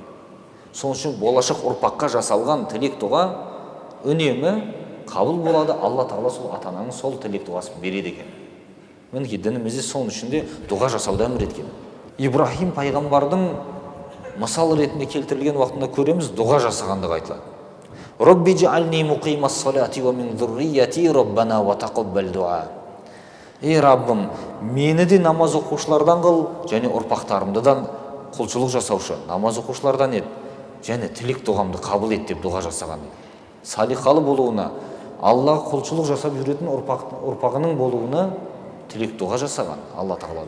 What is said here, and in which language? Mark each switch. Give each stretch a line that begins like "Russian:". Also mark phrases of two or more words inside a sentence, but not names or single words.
Kazakh: Соның үшін болашақ ұрпаққа жасалған тілек дұға үнемі қабыл болады. Алла тағала сол ата ананың сол тілек дұғасын береді екен. Мінекей дінімізде соның ішінде дұға жасауды әмір еткен. Ибрахим пайғамбардың мысал ретінде келтірілген уақытында көреміз, дұға жасағандығы айтылады.
Arabic: رب اجعلني مقيم الصلاة ومن ذريتي ربنا وتقبل دعاء.
Kazakh: Ей Раббым, мені де намаз оқушылардан қыл, және ұрпақтарымды да құлшылық жасаушы намаз оқушылардан ет, және тілек дұғамды қабыл ет деп дұға жасаған. Салиқалы болуына, Аллаға құлшылық жасап жүретін ұрпағының болуына тілек дұға жасаған Алла тағалада.